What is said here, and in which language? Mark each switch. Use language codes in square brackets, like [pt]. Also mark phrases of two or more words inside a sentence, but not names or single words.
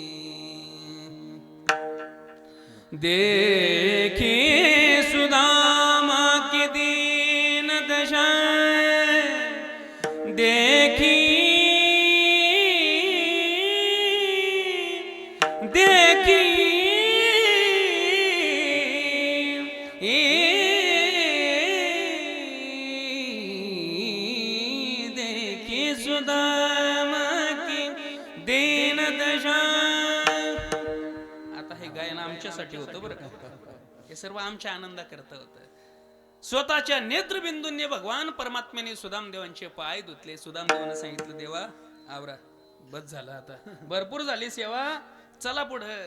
[hi] देखी सुदामा की दीन दशा, देखी देखी देखी सुदामा की दीन दशा. [mr] आता हे गायन आमच्यासाठी होतं बरं का. हे सर्व आमच्या आनंदा करता होतं. स्वतःच्या नेत्रबिंदूंनी भगवान परमात्म्याने सुदामदेवांचे पाय धुतले. सुदामदेवाने सांगितलं, देवा आवरा, बस झालं आता, भरपूर झाली सेवा, चला पुढं.